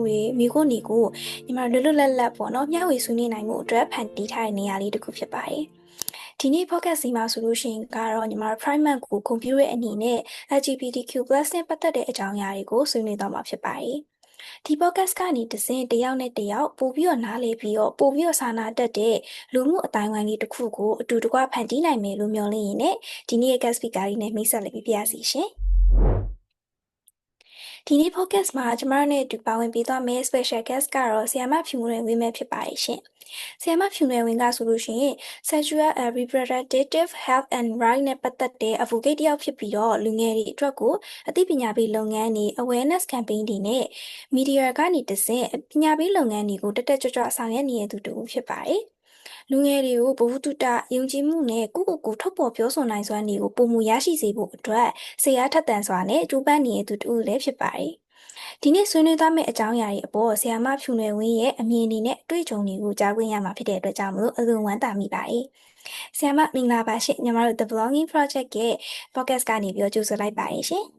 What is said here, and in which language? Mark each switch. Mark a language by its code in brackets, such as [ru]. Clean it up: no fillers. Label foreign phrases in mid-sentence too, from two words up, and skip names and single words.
[my] တွေမိကိုနေကိုညီမလွတ်လွတ်လပ်လပ်ပေါ့နော်မျှဝေဆွေးနွေးနိုင်မှုအတွက်ဖန်တီးထားတဲ့နေရာလေးတစ်ခုဖြစ်ပါတယ်ဒီနေ့ podcast စီမှာဆိုလို့ရှိရင်ကတော့ညီမတို့ Pride Month ကိုဂုဏ်ပြုတဲ့အနေနဲ့ LGBTQ+ နဲ့ပတ်သက်တဲ့အကြောင်းအရာတွေကိုဆွေးနွေးသွားမှာဖြစ်ပါတယ်ဒီ podcast ကနေတစင်တယောက်နဲ့တယောက်ပို့ပြီးတော့နားလည်ပြီးတော့ပို့ပြီးတော့စာနာတတ်တဲ့လူမှုအတိုင်းအဝိုင်းလေးတစ်ခုကိုအတူတကွဖန်တီးနိုင်မယ်လို့မျှော်လင့်ရင်းနဲ့ဒီနေ့ရဲ့ [en] guest speaker [my] လေးနဲ့မိတ်ဆက်လေးပြရစီရှင် ဒီနေ့ podcast မှာကျမတို့နဲ့အတူပါဝင်ပေးသွားမယ့် [en] special guest [my] ကတော့ဆရာမဖြူမွေးဝင်းမဲ့ဖြစ်ပါတယ်ရှင်ဆရာမဖြူမွေးဝင်းကဆိုလို့ရှိရင် [en] sexual and reproductive health and right [my] နဲ့ပတ်သက် တဲ့ advocate တယောက်ဖြစ်ပြီးတော့လူငယ်တွေအတွက်ကိုအသိပညာပေးလုပ်ငန်းတွေ [en] awareness campaign [my] တွေနဲ့ media ကနေတဆင့်ပညာပေးလုပ်ငန်း တွေကိုတက်တက်ကြွကြွဆောင်ရွက်နေတဲ့သူတူဖြစ်ပါတယ်လူငယ်တွေကိုဘဝတုတယုံကြည်မှုနဲ့ကိုယ့်ကိုယ်ထုတ်ဖော်ပြောဆိုနိုင်စွမ်းတွေကိုပုံမူရရှိစေဖို့အတွက်စိတ်အားထက်သန်စွာနဲ့ကြိုးပမ်းနေတဲ့သူတူလည်းဖြစ်ပါတယ်ဒီနေ့ဆွေးနွေးသွားမယ့်အကြောင်းအရာတွေအပေါ်ဆရာမဖြူနယ်ဝင်းရဲ့အမြင်အနေနဲ့အတွေ့အကြုံတွေကိုကြားခွင့်ရမှာဖြစ်တဲ့အတွက်ကြောင့်မလို့အလွန်ဝမ်းသာမိပါတယ်။ဆရာမမင်္ဂလာပါရှင်ညီမတို့ The Belonging Project ရဲ့ podcast ကနေပြီးတော့ကြိုဆိုလိုက်ပါတယ်ရှင်။